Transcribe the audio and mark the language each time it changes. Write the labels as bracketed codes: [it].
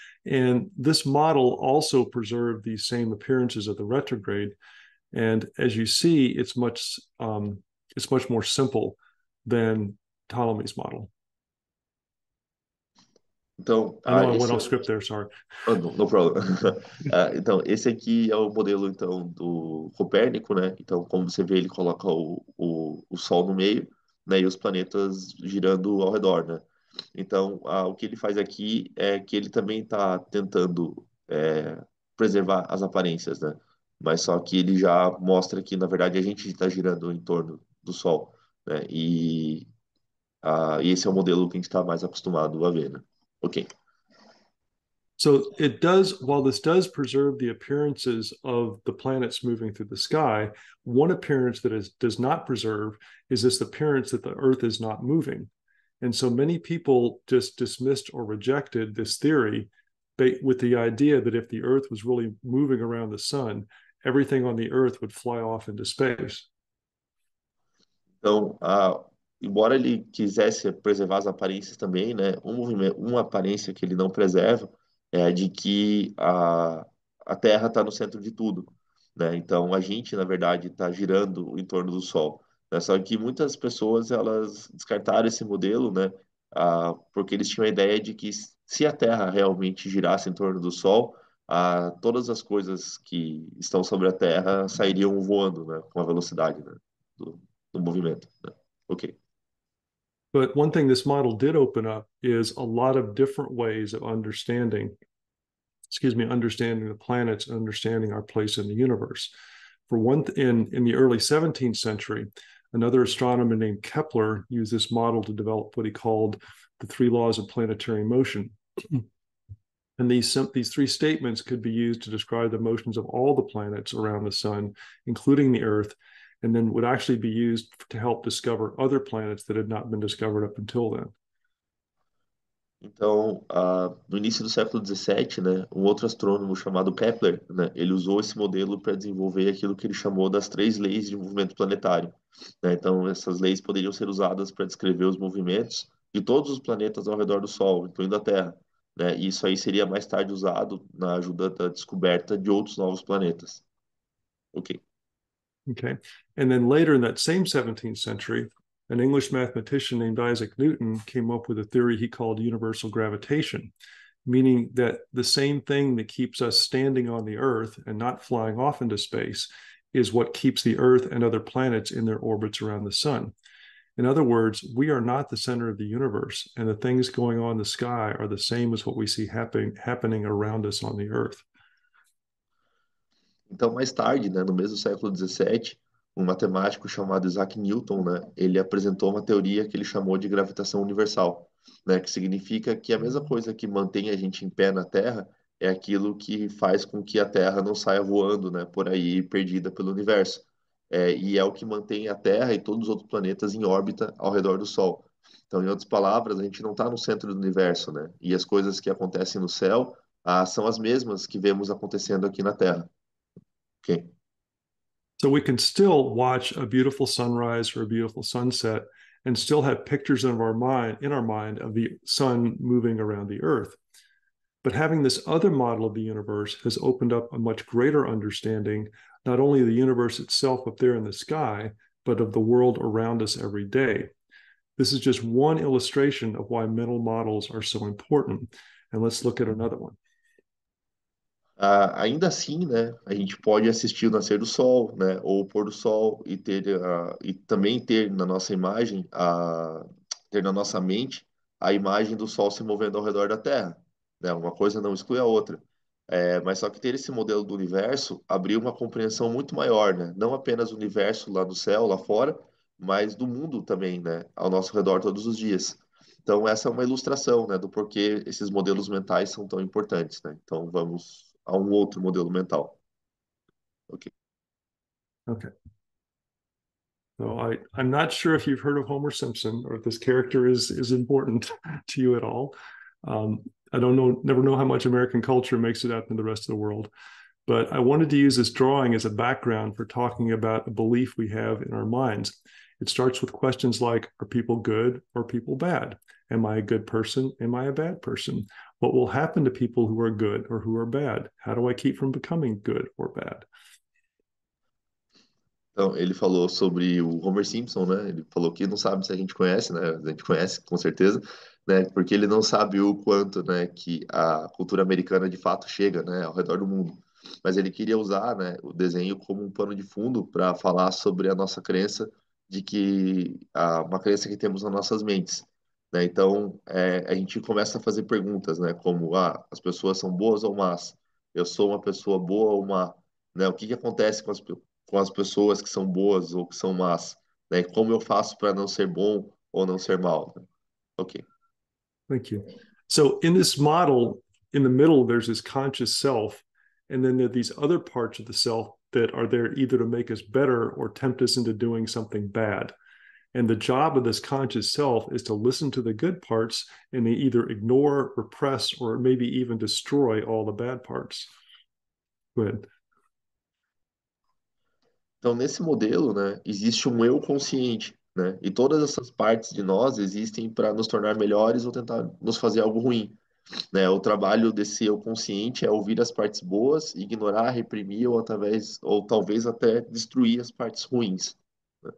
[en] And this model also preserved these same appearances of the retrograde. And as you see, it's much more simple than Ptolemy's model. [pt] Então, [en] I know I went off script there, sorry. Oh, no problem. [pt] Então, esse aqui é o modelo então do Copérnico, né? Então, como você vê, ele coloca o Sol no meio, né? E os planetas girando ao redor, né? Então, o que ele faz aqui é que ele também está tentando preservar as aparências, né? Mas só que ele já mostra que, na verdade, a gente está girando em torno do Sol, né? E esse é o modelo que a gente está mais acostumado a ver, né? Ok. [en] So it does, while this does preserve the appearances of the planets moving through the sky, one appearance that does not preserve is this appearance that the Earth is not moving. And so many people just dismissed or rejected this theory with the idea that if the Earth was really moving around the sun, everything on the Earth would fly off into space. [pt] Então, embora ele quisesse preservar as aparências também, né, um movimento, uma aparência que ele não preserva é a de que a Terra está no centro de tudo, né? Então, a gente, na verdade, está girando em torno do Sol, né? Só que muitas pessoas, elas descartaram esse modelo, né, porque eles tinham a ideia de que se a Terra realmente girasse em torno do Sol, todas as coisas que estão sobre a Terra sairiam voando, né, com a velocidade, né, do, do movimento, né? Ok. [en] But one thing this model did open up is a lot of different ways of understanding, understanding the planets, understanding our place in the universe. For one, in the early 17th century, another astronomer named Kepler used this model to develop what he called the three laws of planetary motion. And these three statements could be used to describe the motions of all the planets around the sun, including the Earth, and then would actually be used to help discover other planets that had not been discovered up until then. [pt] Então, no início do século XVII, né, um outro astrônomo chamado Kepler, né, ele usou esse modelo para desenvolver aquilo que ele chamou das três leis de movimento planetário, né? Então, essas leis poderiam ser usadas para descrever os movimentos de todos os planetas ao redor do Sol, incluindo a Terra, né? E isso aí seria mais tarde usado na ajuda da descoberta de outros novos planetas. Ok. [en] Okay. And then later in that same 17th century, an English mathematician named Isaac Newton came up with a theory he called universal gravitation, meaning that the same thing that keeps us standing on the Earth and not flying off into space is what keeps the Earth and other planets in their orbits around the sun. In other words, we are not the center of the universe, and the things going on in the sky are the same as what we see happening around us on the Earth. [pt] Então, mais tarde, né, no mesmo século XVII, um matemático chamado Isaac Newton, né, ele apresentou uma teoria que ele chamou de gravitação universal, né, que significa que a mesma coisa que mantém a gente em pé na Terra é aquilo que faz com que a Terra não saia voando, né, por aí perdida pelo universo. E é o que mantém a Terra e todos os outros planetas em órbita ao redor do Sol. Então, em outras palavras, a gente não está no centro do universo, né? E as coisas que acontecem no céu, são as mesmas que vemos acontecendo aqui na Terra. Ok? [en] So we can still watch a beautiful sunrise or a beautiful sunset and still have pictures in our mind of the sun moving around the earth. But having this other model of the universe has opened up a much greater understanding, not only of the universe itself up there in the sky, but of the world around us every day. This is just one illustration of why mental models are so important. And let's look at another one. [pt] Ainda assim, né, a gente pode assistir o nascer do sol, né, ou o pôr do sol e e também ter na nossa imagem, ter na nossa mente a imagem do sol se movendo ao redor da Terra, né? Uma coisa não exclui a outra. Mas só que ter esse modelo do universo abriu uma compreensão muito maior, né? Não apenas do universo lá do céu, lá fora, mas do mundo também, né, ao nosso redor todos os dias. Então, essa é uma ilustração, né, do porquê esses modelos mentais são tão importantes, né? Então, vamos a um outro modelo mental. Ok. [en] Okay. So I'm not sure if you've heard of Homer Simpson or if this character is important to you at all. I don't know, never know how much American culture makes it out in the rest of the world. But I wanted to use this drawing as a background for talking about a belief we have in our minds. It starts with questions like, are people good or people bad? Am I a good person? Am I a bad person? What will happen to people who are good or who are bad? How do I keep from becoming good or bad? [pt] Então, ele falou sobre o Homer Simpson, né? Ele falou que não sabe se a gente conhece, né? A gente conhece, com certeza, né? Porque ele não sabe o quanto, né, que a cultura americana de fato chega, né, ao redor do mundo. Mas ele queria usar, né, o desenho como um pano de fundo para falar sobre a nossa crença de que uma crença que temos nas nossas mentes, né? Então, a gente começa a fazer perguntas, né? Como, as pessoas são boas ou más? Eu sou uma pessoa boa ou má? Né? O que que acontece com as pessoas que são boas ou que são más, né? Como eu faço para não ser bom ou não ser mal, né? Ok. [en] Thank you. So in this model, in the middle, there's this conscious self, and then there are these other parts of the self that are there either to make us better or tempt us into doing something bad. And the job of this conscious self is to listen to the good parts and they either ignore, repress, or maybe even destroy all the bad parts. Go ahead. [pt] Então, nesse modelo, né, existe um eu consciente, né? E todas essas partes de nós existem para nos tornar melhores ou tentar nos fazer algo ruim, né? O trabalho desse eu consciente é ouvir as partes boas, ignorar, reprimir ou talvez até destruir as partes ruins, né?